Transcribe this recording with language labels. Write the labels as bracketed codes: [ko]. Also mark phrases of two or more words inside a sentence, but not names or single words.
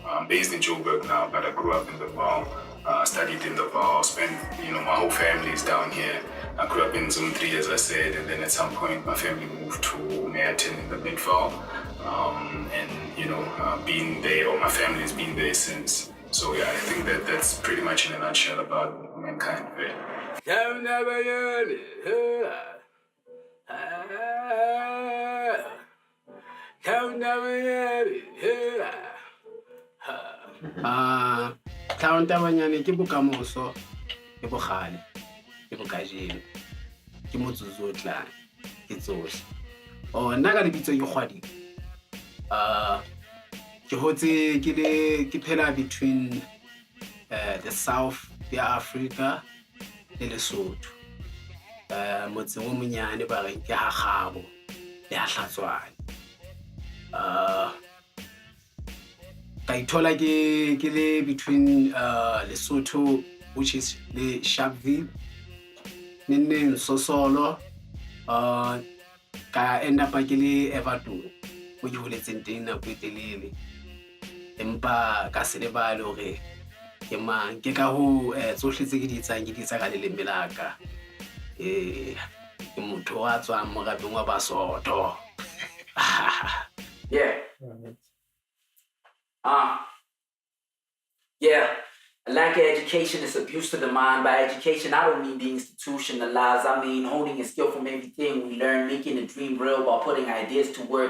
[en] I'm based in Joburg now, but I grew up in the Vaal. Studied in the Vaal, spent, my whole family is down here. I grew up in Zone 3, as I said, and then at some point my family moved to Merton in the Mid-Vaal. Been there, or my family's been there since. So yeah, I think that's pretty much in a nutshell about Mankind. [st] Tlhaontabanyane ke bokamoso, ke bogale, ke bokajeno, ke motsotso o tlang, ke tsohle. Nna ka lebitso ke Kgwadi. Ke hotse ke phela between the south ya Africa le Lesotho. Motseng o monyane ba reng ke ha Kgabo le ha Hlatswane. Ka ithola ke le between Lesotho, [en] which is [st] le Sharpeville, nne Sosolo, ka [en] end up [st] ke le Everton, mo ke holetseng teng nako e telele. Empa ka se lebale hore ke mang, ke ka ho tsohle tse ke di etsa ka leleme la ka. Ke motho wa tswang morapeng wa Basotho. [en] Yeah. Yeah, a lack of education is abuse to the mind. By education, I don't mean being institutionalized. I mean honing a skill from everything we learn, making a dream real by putting ideas to work.